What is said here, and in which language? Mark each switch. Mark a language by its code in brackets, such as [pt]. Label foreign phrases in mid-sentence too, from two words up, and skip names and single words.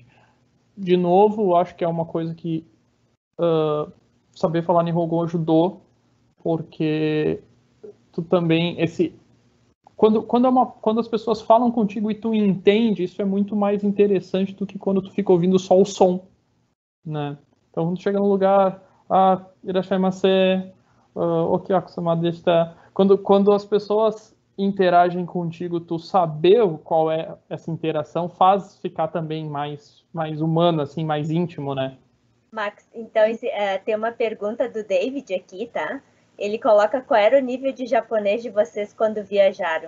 [pt] De novo, acho que é uma coisa que saber falar Nihongo ajudou, porque tu também, quando as pessoas falam contigo e tu entende, isso é muito mais interessante do que quando tu fica ouvindo só o som, né? Então, quando tu chega no lugar, [ja] いらっしゃいませ、お客様でした, [pt] quando as pessoas interagem contigo, tu saber qual é essa interação faz ficar também mais humano, assim, mais íntimo, né? Max, então tem uma pergunta do David aqui, tá? Ele coloca qual era o nível de japonês de vocês quando viajaram.